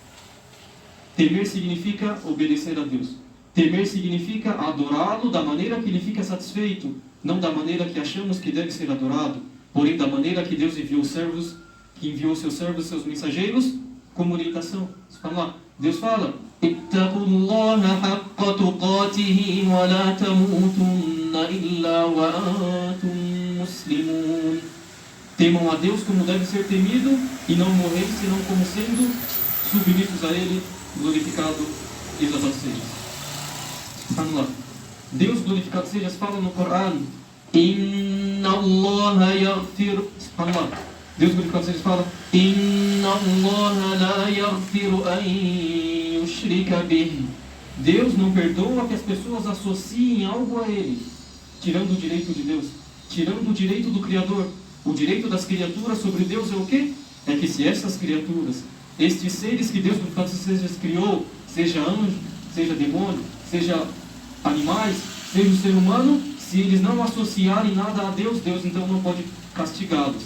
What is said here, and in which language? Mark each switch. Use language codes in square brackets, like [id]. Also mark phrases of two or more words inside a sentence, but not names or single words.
[pt] Temer significa obedecer a Deus. Temer significa adorá-lo da maneira que ele fica satisfeito, não da maneira que achamos que deve ser adorado, porém da maneira que Deus enviou servos, que enviou seus servos, seus mensageiros, como orientação. Deus fala: [ar] اتقوا الله حق تقاته ولا تموتن إلا وأنتم مسلمون. [pt] Temam a Deus como deve ser temido e não morrer senão como sendo submissos a Ele, glorificado e exaltado seja. Deus, glorificado seja, fala no Corão: [ar] إن الله يغفر. [pt] Deus, glorificado seja, fala: [ar] إن الله لا يغفر أن يشرك به. [pt] Deus não perdoa que as pessoas associem algo a Ele, tirando o direito de Deus, tirando o direito do Criador. O direito das criaturas sobre Deus é o quê? É que se essas criaturas, estes seres que Deus, glorificado seja, criou, seja anjo, seja demônio, seja animais, seja o ser humano, se eles não associarem nada a Deus, Deus então não pode castigá-los.